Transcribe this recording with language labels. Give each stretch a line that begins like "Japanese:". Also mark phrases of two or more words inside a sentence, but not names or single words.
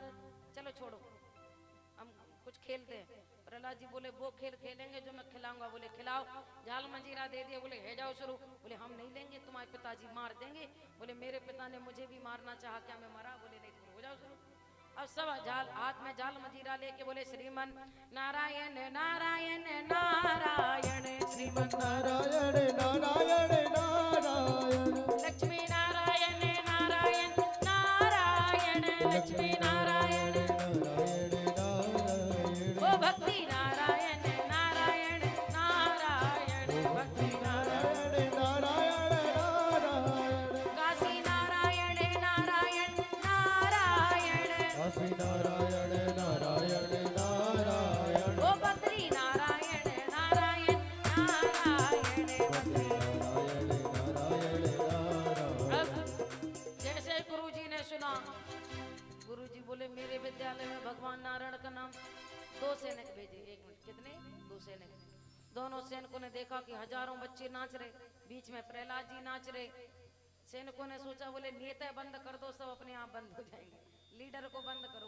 Hindi: चलो छोड़ो, हम कुछ खेलते हैं। प्रहलाद जी बोले वो खेल खेलेंगे जो मैं खिलाऊंगा। बोले खिलाओ। जाल मंजीरा दे दिया। बोले है जाओ शुरू। बोले हम नहीं लेंगे, तुम्हारे पिताजी मार देंगे। बोले मेरे पिता ने मुझे भी मारना चाहा, क्या मैं मरा? बोले नहीं। हो जाओ शुरू। अब सब जाल हाथ में जाल मंजीरा लेके बोले श्रीमन नारायण नारायण नारायण, श्रीमन नारायण नारायण नारायण, लक्ष्मी नारायण नारायण नारायण, लक्ष्मी नारायण ओ भक्ति नारायण नारायण नारायण, भक्ति नारायण नारायण नारायण, काशी नारायण नारायण नारायण, काशी नारायण नारायण नारायण, ओ बद्री नारायण नारायण नारायण, बद्री नारायण नारायण नारायण। अब जैसे गुरुजी ने सुना, गुरुजी बोले मेरे विद्यालय में भगवान नारायण का नाम 2 सैनिक भेजे। 1 मिनट, कितने? 2 सैनिक। दोनों सैनिकों ने देखा कि हजारों बच्चे नाच रहे, बीच में प्रहलाद जी नाच रहे। सैनिकों ने सोचा, बोले नेता बंद कर दो, सब अपने आप बंद हो जाएंगे, लीडर को बंद करो।